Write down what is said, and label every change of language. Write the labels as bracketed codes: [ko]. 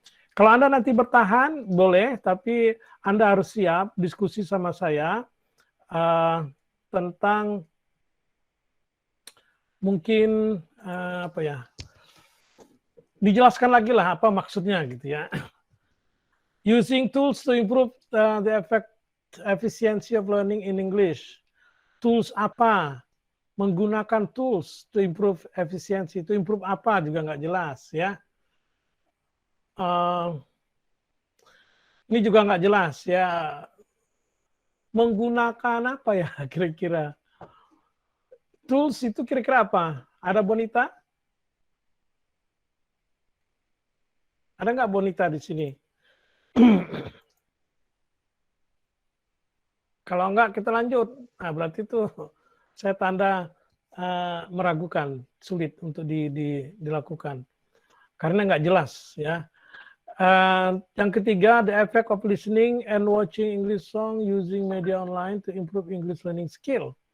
[id] Kalau Anda nanti bertahan boleh, tapi Anda harus siap diskusi sama saya tentang mungkin apa ya, dijelaskan lagi lah apa maksudnya gitu ya. [en] Using tools to improve the efficiency of learning in English. [id] Tools apa? Menggunakan tools [en] to improve efficiency. To improve [id] apa juga nggak jelas ya. Ini juga nggak jelas ya. Menggunakan apa ya kira-kira? Tools itu kira-kira apa? Ada Bonita? Ada nggak Bonita di sini? Kalau enggak kita lanjut. Nah, berarti itu saya tanda meragukan, sulit untuk dilakukan. Karena nggak jelas ya. Yang ketiga, [en] the effect of listening and watching English song using media online to improve English learning skill.